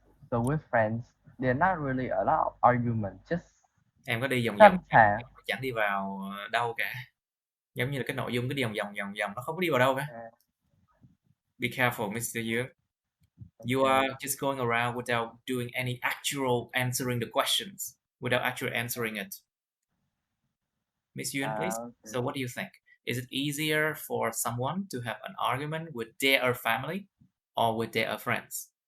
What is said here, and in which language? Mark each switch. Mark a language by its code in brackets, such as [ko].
[en] So with friends, they're not really a lot of argument. Just [vi] em có đi vòng [en] sometimes. [vi] Chẳng đi vào đâu cả. Giống như là cái nội dung cứ đi vòng vòng nó không có đi vào đâu cả. [en] Be careful, Mr. Yu. You are just going around without doing any actual answering the questions, without actually answering it. Miss Yuen, please. Okay. So what do you think? Is it easier for someone to have an argument with their family or with their friends?